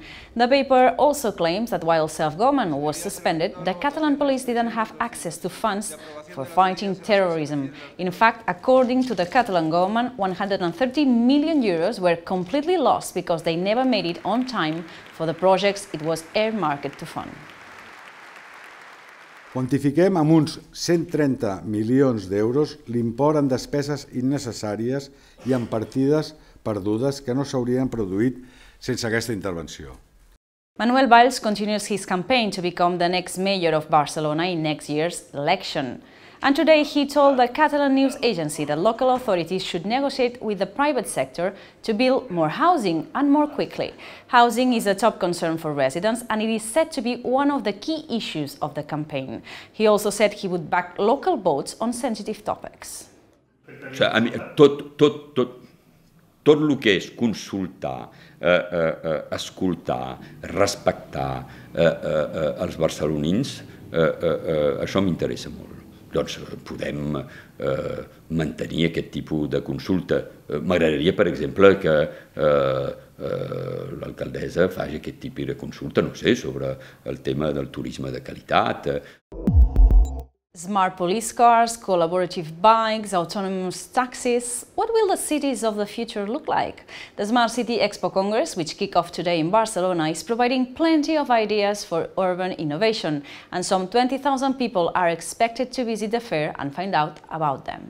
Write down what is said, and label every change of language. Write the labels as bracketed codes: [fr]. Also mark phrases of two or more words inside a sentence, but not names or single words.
[en] The paper also claims that while self-government was suspended, the Catalan police didn't have access to funds for fighting terrorism. In fact, according to the Catalan government, 130 million euros were completely lost because they never made it on time for the projects it was earmarked to fund. [ca] Quantifiquem amb uns 130 milions d'euros l'import en despeses innecessàries i en partides perdudes que no s'haurien produït sense aquesta intervenció. [en] Manuel Valls continues his campaign to become the next mayor of Barcelona in next year's election. And today he told the Catalan news agency that local authorities should negotiate with the private sector to build more housing and more quickly. Housing is a top concern for residents and it is said to be one of the key issues of the campaign. He also said he would back local votes on sensitive topics. [ca] Tot el que és consultar, escoltar, respectar els barcelonins, això m'interessa molt. Doncs podem mantenir aquest tipus de consulta. M'agradaria, per exemple, que l'alcaldessa faci aquest tipus de consulta, no sé, sobre el tema del turisme de qualitat. [en] Smart police cars, collaborative bikes, autonomous taxis. What will the cities of the future look like? The Smart City Expo Congress, which kicked off today in Barcelona, is providing plenty of ideas for urban innovation, and some 20,000 people are expected to visit the fair and find out about them.